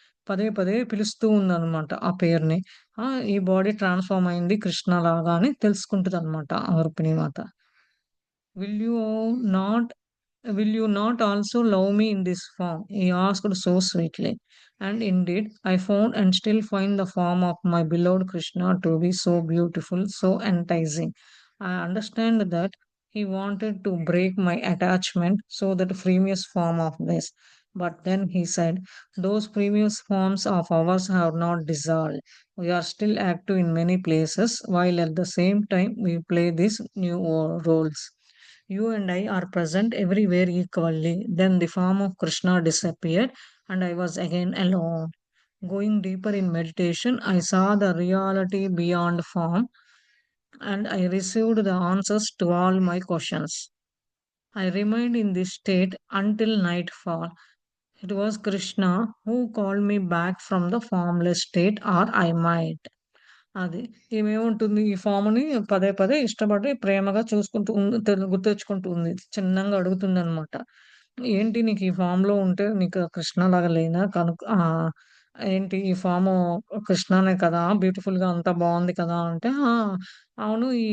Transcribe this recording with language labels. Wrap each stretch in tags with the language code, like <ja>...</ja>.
<te>పదే పదే పిలుస్తూ ఉందనమాట ఆ పేరుని. ఈ బాడీ ట్రాన్స్‌ఫార్మ్ అయింది కృష్ణలాగా అని తెలుసుకుంటదనమాట ఆ రుక్మిణీ మాత.</te> <en>"Will you not Will you not also love me in this form?" He asked so sweetly. And indeed, I found and still find the form of my beloved Krishna to be so beautiful, so enticing. I understand that he wanted to break my attachment so that previous form of this. But then he said, those previous forms of ours have not dissolved. We are still active in many places, while at the same time we play these new roles. You and I are present everywhere equally. Then the form of Krishna disappeared, and I was again alone. Going deeper in meditation, I saw the reality beyond form, and I received the answers to all my questions. I remained in this state until nightfall. It was Krishna who called me back from the formless state, or I might.</en> <te>అది. ఈమేముంటుంది ఈ ఫార్మ్‌ని పదే పదే ఇష్టపడి ప్రేమగా చూసుకుంటూ గుర్తెచ్చుకుంటూ ఉంది. చిన్నంగా అడుగుతుందనమాట. "ఏంటి నీకు ఈ ఫార్మ్‌లో ఉంటే నీకు కృష్ణలాగా లేనా? ఏంటి ఈ ఫాము కృష్ణానే కదా! బ్యూటిఫుల్‌గా అంతా బావుంది కదా! అంటే, "ఆ! అవును.</te>